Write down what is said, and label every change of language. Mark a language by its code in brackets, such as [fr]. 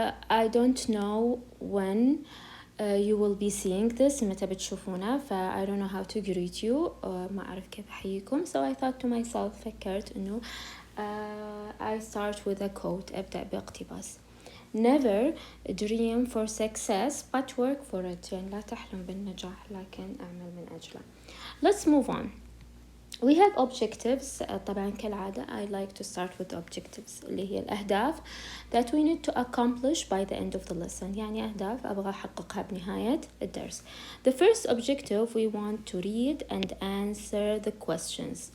[en] I don't know when you will be seeing this [ar] متى بتشوفونه [en] I don't know how to greet you [ar] ما أعرف كيف أحييكم. [en] So I thought to myself [ar] فكرت إنه [en] I start with a quote. [ar] أبدأ باقتباس. [en] Never dream for success but work for it. [ar] يعني لا تحلم بالنجاح لكن أعمل من أجله. [en] Let's move on. We have objectives. [ar] طبعا كالعادة [en] I like to start with objectives [ar] اللي هي الأهداف [en] that we need to accomplish by the end of the lesson. [ar] يعني أهداف أبغى أحققها بنهاية الدرس. [en] The first objective we want to read and answer the questions.